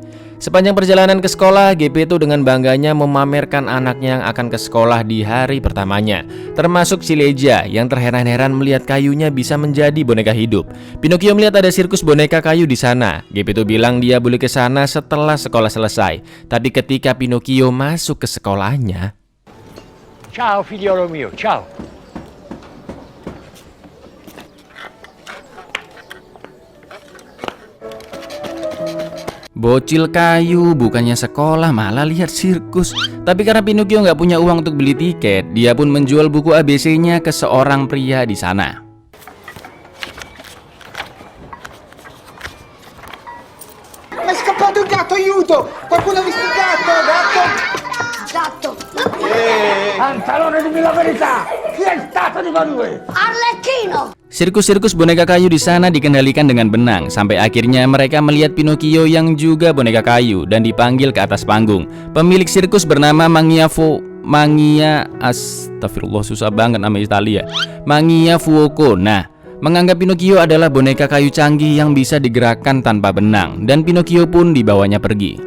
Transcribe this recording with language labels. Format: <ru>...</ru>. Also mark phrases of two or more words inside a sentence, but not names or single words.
<id>Sepanjang perjalanan ke sekolah, Geppetto dengan bangganya memamerkan anaknya yang akan ke sekolah di hari pertamanya. Termasuk Ciliegia yang terheran-heran melihat kayunya bisa menjadi boneka hidup. Pinocchio melihat ada sirkus boneka kayu di sana. Geppetto bilang dia boleh ke sana setelah sekolah selesai. Tapi ketika Pinocchio masuk ke sekolahnya...</id> <it>Ciao figliolo mio, ciao.</it> <id>Bocil kayu bukannya sekolah malah lihat sirkus. Tapi karena Pinocchio nggak punya uang untuk beli tiket, dia pun menjual buku ABC-nya ke seorang pria di sana.</id> <it>Ma è scappato il gatto, aiuto! Qualcuno ha visto il gatto, gatto! Pantalone, dimmi la verità! Chi è stato di voi due? Arlecchino!</it> <id>Sirkus-sirkus boneka kayu di sana dikendalikan dengan benang sampai akhirnya mereka melihat Pinocchio yang juga boneka kayu dan dipanggil ke atas panggung. Pemilik sirkus bernama Astagfirullah, susah banget nama Italia. Mangia Fuoco. Nah, menganggap Pinocchio adalah boneka kayu canggih yang bisa digerakkan tanpa benang dan Pinocchio pun dibawanya pergi.</id>